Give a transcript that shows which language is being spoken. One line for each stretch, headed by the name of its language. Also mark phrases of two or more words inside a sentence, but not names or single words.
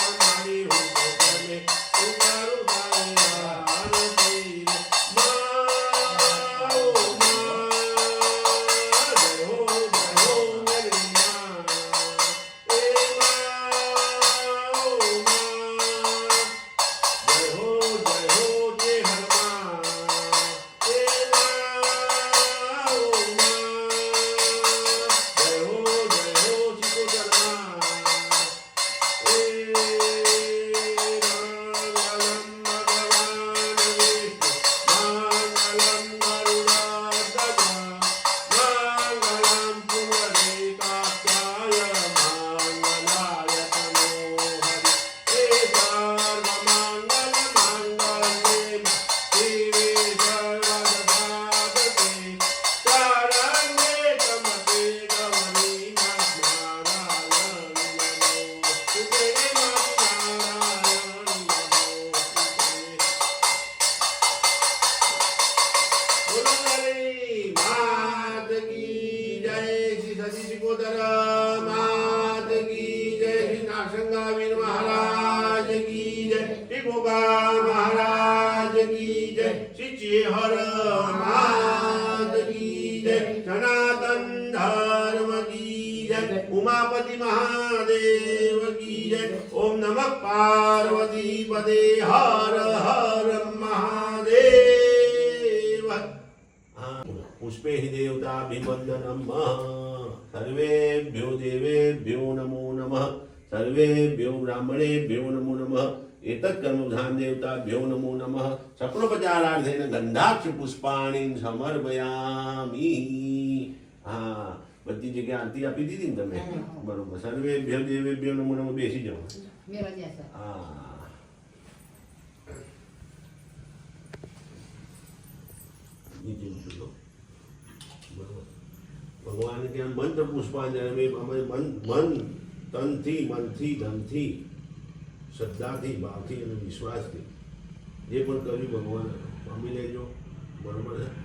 Gujarati: મારી હો તો પ્રેમે ઉતારૂ તારી આરતી
Hindi: माँ ओ माँ जय हो मेरी माँ ए माँ ओ माँ जय हो के हनुमान ए माँ ओ माँ जय हो चिकोदरमा ए
Sanskrit: मंगलम भगवान विष्णु मंगलम गरुड़ध्वज मंगलम पुंडरीकाक्षाय मंगलाय तनोहरि सर्वमंगल मंगले शिवे सर्वदापते शरण्ये त्र्यंबके गौरी नारायण नमोस्तुते नारायण नमोस्तुते
Hindi: बोलो मेरी मात की जय श्री सती सिकोदर मात की जय श्री नागसंगावीर महाराज की जय श्री गोगा महाराज की जय श्री चेहर मात की जय सनातन धर्म की जय उमापति महादेव की जय
Sanskrit: ओम नमः पार्वती पदे हर हर महादेव पुष्पे हि देवताभिवन्दनं सर्वेभ्यो देवेभ्यो नमो नमः सर्वेभ्यो ब्राह्मणेभ्यो नमो नमः एतत् कर्मधान देवताभ्यो नमो नमः सप्रोपचारार्थेन गंधाक्ष पुष्पाणि समर्पयामि हाँ
Gujarati: બધી જગ્યાએ આરતી આપી દીધી ને તમે બરોબર
Sanskrit: सर्वेभ्यो देवेभ्यो नमो नमः
Gujarati: બેસી જાઓ હા નીચે ઉતરો બરોબર ભગવાન ત્યાં મંત્ર પુષ્પાંજલિ અમે મન તનથી મનથી ધનથી શ્રદ્ધાથી ભાવથી અને વિશ્વાસથી જે પણ કર્યું ભગવાન પામી લેજો બરોબર છે